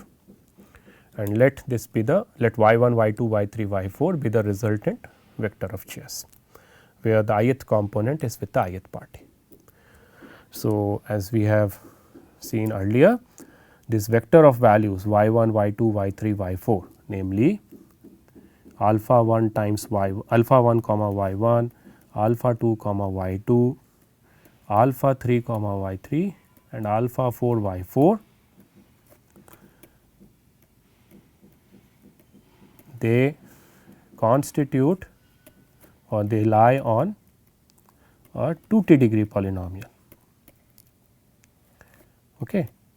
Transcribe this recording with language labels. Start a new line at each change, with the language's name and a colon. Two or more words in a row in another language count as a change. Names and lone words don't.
English: And let this be the, let y 1, y 2, y 3, y 4 be the resultant vector of chairs, where the ith component is with the ith party. So, as we have seen earlier, this vector of values y 1, y 2, y 3, y 4, namely alpha 1 times y, alpha 1 comma y 1, alpha 2 comma y 2, alpha 3 comma y 3 and alpha 4 y 4, they constitute or they lie on a 2t degree polynomial. Okay.